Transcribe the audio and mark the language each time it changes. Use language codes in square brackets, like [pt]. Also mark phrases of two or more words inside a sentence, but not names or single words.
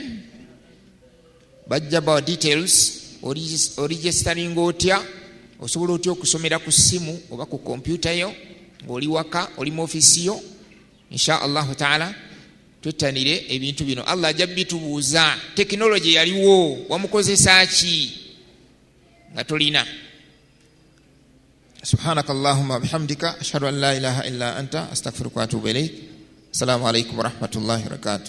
[lg] Bajja bawa details, oregisteringa otya, osobola otya okusomera ku ssimu oba ku kompyuta yo ng'oli waka, oli mu ofiisi yo. [ar] إن شاء الله تعالى [lg] twettanire ebintu bino. Allah ajja bitubuuza, tekinologi yaliwo, wamukozesa ki nga tolina. [ar] سبحانك اللهم وبحمدك أشهد أن لا إله إلا أنت أستغفرك وأتوب إليك. السلام عليكم ورحمة الله وبركاته.